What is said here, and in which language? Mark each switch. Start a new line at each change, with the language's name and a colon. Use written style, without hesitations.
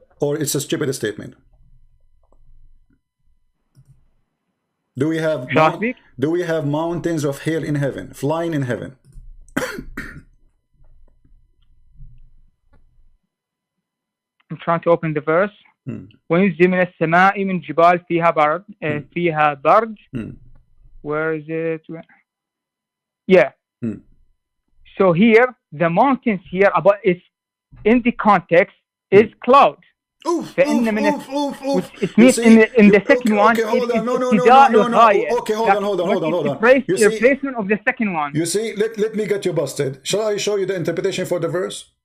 English: Or it's a stupid statement? Do we have mountains of hail in heaven, flying in heaven? I'm trying to open the verse.
Arabic: وينزل من السماء من جبال فيها برد.
English: Where is it? Yeah. So here, the mountains here about is in the context is cloud.
Arabic: فإن من
English: which it means in the second one okay, hold on. No. Okay, hold on. You see, replacement of the second one. You see, let me get you busted. Shall I show you the interpretation for the verse?